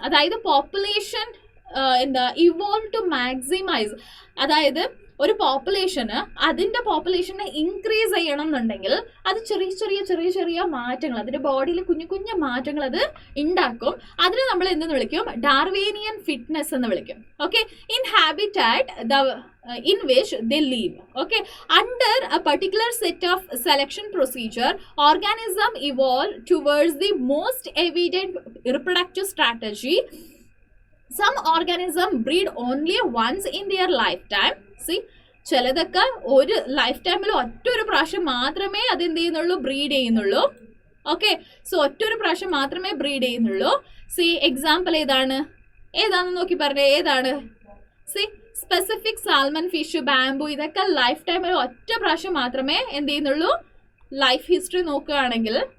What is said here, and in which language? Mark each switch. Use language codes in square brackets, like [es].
[ml] അതായത് [en] population evolve to maximise, [ml] അതായത് ഒരു പോപ്പുലേഷന് അതിൻ്റെ പോപ്പുലേഷനെ ഇൻക്രീസ് ചെയ്യണം എന്നുണ്ടെങ്കിൽ അത് ചെറിയ മാറ്റങ്ങൾ, അതിൻ്റെ ബോഡിയിൽ കുഞ്ഞു മാറ്റങ്ങൾ അത് ഉണ്ടാക്കും. അതിനെ നമ്മൾ എന്തെന്ന് വിളിക്കും? ഡാർവേനിയൻ ഫിറ്റ്നസ് എന്ന് വിളിക്കും. [en] Okay, in habitat in which they live. Okay, under a particular set of selection procedure, organism evolve towards the most evident reproductive strategy. Some organisms breed only once in their lifetime. See, [ml] ചിലതൊക്കെ ഒരു life ടൈമിൽ ഒറ്റൊരു പ്രാവശ്യം മാത്രമേ അത് എന്ത് ചെയ്യുന്നുള്ളൂ, breed ചെയ്യുന്നുള്ളൂ. ഓക്കെ, സോ ഒറ്റൊരു പ്രാവശ്യം മാത്രമേ ബ്രീഡ് ചെയ്യുന്നുള്ളൂ. സി എക്സാമ്പിൾ ഏതാണെന്ന് നോക്കി പറഞ്ഞേ, ഏതാണ്? C specific salmon fish, bamboo, ഇതൊക്കെ ലൈഫ് ടൈമിൽ ഒറ്റ പ്രാവശ്യം മാത്രമേ എന്ത് ചെയ്യുന്നുള്ളൂ, ലൈഫ് ഹിസ്റ്ററി നോക്കുകയാണെങ്കിൽ.